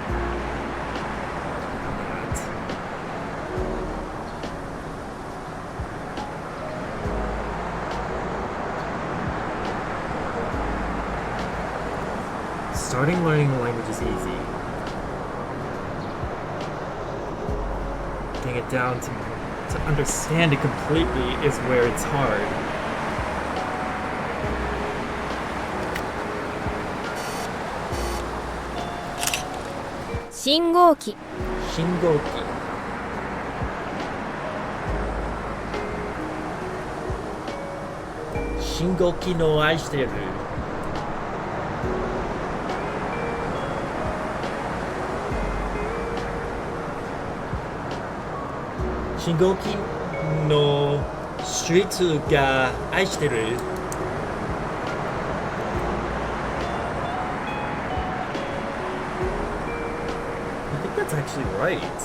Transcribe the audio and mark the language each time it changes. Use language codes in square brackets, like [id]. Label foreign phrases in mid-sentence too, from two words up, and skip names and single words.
[en] Starting learning a language is easy. Getting it down to understand it completely is where it's hard. [ja] Shingoki. 信号機。信号機の愛してる. 信号機のストリートが愛してる. [en] I think that's actually right.